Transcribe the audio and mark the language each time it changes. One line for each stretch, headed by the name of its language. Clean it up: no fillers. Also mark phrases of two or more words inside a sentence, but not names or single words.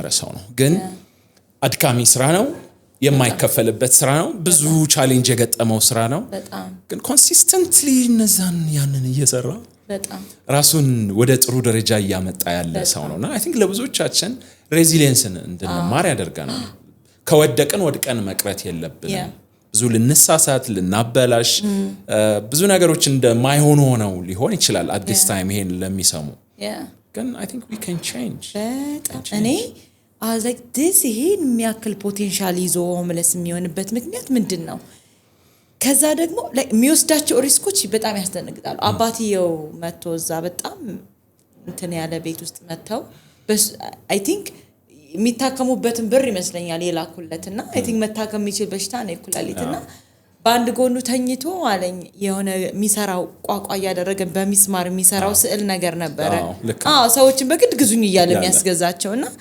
Amharic: ሰው ነው። ግን አድካሚ ስራ ነው፣ የማይከፈልበት ስራ ነው፣ ብዙ ቻሌንጅ የገጠመው ስራ ነው። ግን ኮንሲስተንትሊ ያንን እየሰራ ራሱን ወደ ጥሩ ደረጃ እያመጣ ያለ ሰው ነውና
English: I think
Amharic: ለብዙዎቻችን ሬዚሊየንስን እንድንማር ያደርገናል። ከወደቅን ወድቀን መቅረት የለብንም። ብዙ ልንሳሳት፣ ልናበላሽ፣ ብዙ ነገሮች እንደማይሆኑ ሆነው ሊሆን ይችላል
English: at this time
Amharic: ይሄን ለሚሰሙ። ግን
English: I think we can change።
Amharic: እኔ
English: I was like this
Amharic: ይሄን የሚያክል ፖቴንሻል ይዞ ሆምለስ የሚሆንበት ምክንያት ምንድን ነው? ከዛ ደግሞ የሚወስዳቸው ሪስኮች በጣም ያስደነግጣሉ። አባትየው መጥቶ እዛ በጣም እንትን ያለ ቤት ውስጥ መጥተው
English: I think
Amharic: የሚታከሙበትን ብር ይመስለኛል የላኩለትና
English: I think
Amharic: መታከም የሚችል በሽታ ነው የኩላሊትና በአንድ ጎኑ ተኝቶ አለኝ የሆነ የሚሰራው ቋቋ እያደረገ በሚስማር የሚሰራው ስዕል ነገር ነበረ። ሰዎችን በግድ ግዙኝ እያለ የሚያስገዛቸውና